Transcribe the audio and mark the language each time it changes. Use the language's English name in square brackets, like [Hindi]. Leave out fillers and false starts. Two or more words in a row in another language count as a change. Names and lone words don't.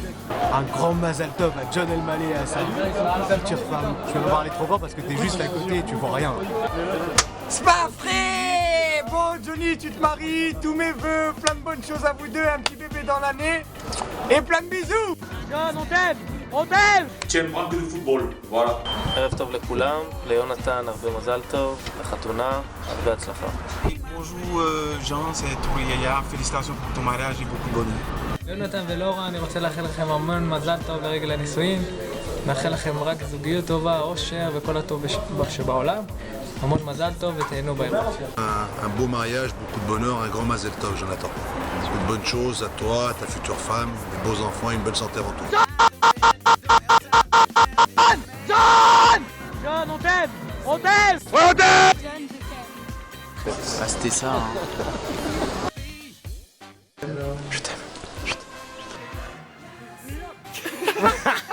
[French] Un grand [Hebrew] מזל טוב [French] à John El Malé et à sa future femme. Je vais pas parler trop fort parce que t'es juste à côté et tu vois rien. C'est pas vrai. Bon, Johnny, tu te maries, tous mes vœux, plein de bonnes choses à vous deux, un petit bébé dans l'année et plein de bisous. John, on t'aime. On t'aime. Tu aimes pas que le football, voilà. [Hebrew] ערב טוב לכולם, ליונתן הרבה מזל טוב, לחתונה, הרבה הצלחה. [French] Bonjour Jean, c'est Touré Yaya, félicitations pour ton mariage et beaucoup de bonheur. [Hebrew] יונתן ולורה, אני רוצה לאחל לכם המון מזל טוב לרגל הנישואין. מאחל לכם רק זוגיות טובה, אושר וכל הטוב שבעולם. המון מזל טוב ותהנו בערב. [French] Un beau mariage, beaucoup de bonheur, un grand [Hebrew] מזל טוב, [French] Jonathan. Une bonne chose à toi, à ta future femme, des beaux enfants et une bonne santé avant tout. John, on t'aime. On t'aime. On t'aime. Ah, c'était ça. Hein. Je t'aime.